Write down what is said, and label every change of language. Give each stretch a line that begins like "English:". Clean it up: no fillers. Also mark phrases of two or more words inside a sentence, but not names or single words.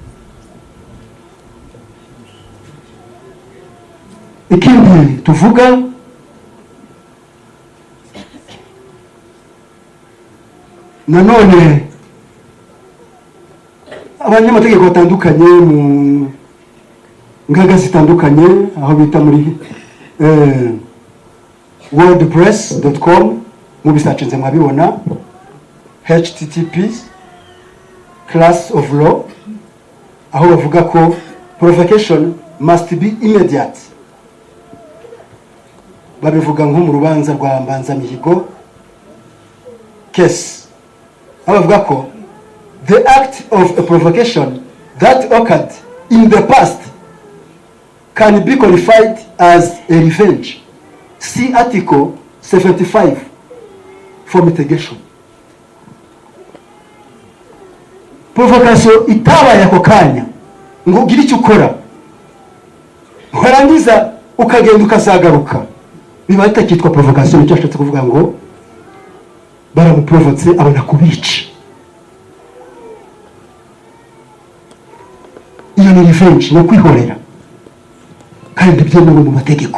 Kinyarwanda: Ikindi tuvuga nanone, abanyamategeko batandukanye mu ngaga zitandukanye, aho bita muri wordpress.com, mubisacinze mwabibona, http://class-of-law, aho bavuga ko
English: provocation must be immediate.
Kinyarwanda: Babivuga nko mu rubanza rwa Mbanzamihigo case, aho bavuga ko
English: the act of a provocation that occurred in the past can be qualified as a revenge. See Article 75 for mitigation.
Kinyarwanda: Provocation itabaye ako kanya ngo ugire icyo ukora, warangiza ukagenda ukazagaruka, biba bitakitwa provocation. Icyo ashatse kuvuga ngo baramuprovotse abona kubica, iyo ni revenge, no kwihorera, kandi byemewe mu mategeko.